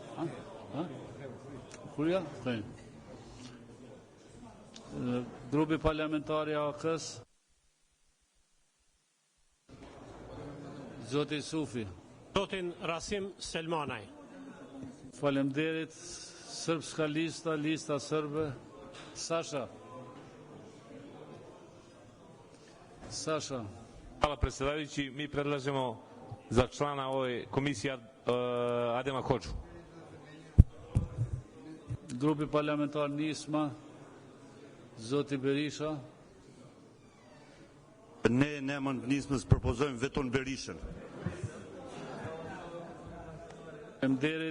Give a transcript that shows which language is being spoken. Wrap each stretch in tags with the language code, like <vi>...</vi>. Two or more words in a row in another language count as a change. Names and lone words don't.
<sq>Kurja? Grupi parlamentari AK-s, zoti Sufi. Zotin Rasim Selmanaj. Faleminderit. Srpska lista, lista srbe, Sasha. Sasha.</sq> <sr>Hvala predsjedavajući, mi predlažemo za člana ove komisije Adema Hoxhu.</sr> <sq>Grupi parlamentar Nisma, zoti Berisha. Ne në emër të Nismës propozojmë vetëm Berishën. Faleminderit.</sq>